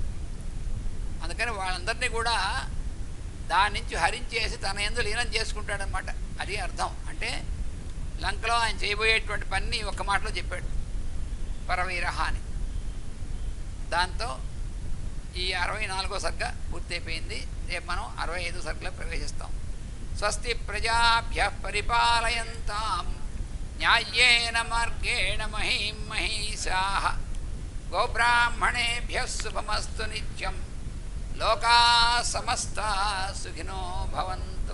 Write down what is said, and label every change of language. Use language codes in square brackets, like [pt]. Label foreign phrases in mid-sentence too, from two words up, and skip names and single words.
[te] అందుకని వాళ్ళందరినీ కూడా దాని నుంచి హరించేసి తన యందు లీనం చేసుకుంటాడనమాట. అది అర్థం. అంటే లంకలో ఆయన చేయబోయేటువంటి పని ఒక్క మాటలో చెప్పాడు, పరవీర అని. దాంతో ఈ 64వ సర్గ పూర్తయిపోయింది. రేపు మనం 65వ సర్గలో ప్రవేశిస్తాం. [sa] స్వస్తి ప్రజాభ్యః పరిపాలయంతాం న్యాయేన మార్గేణ మహీం మహీషాః గోబ్రాహ్మణేభ్యः శుభమస్తు నిత్యం. లోకాః సమస్తాః సుఖినో భవంతు.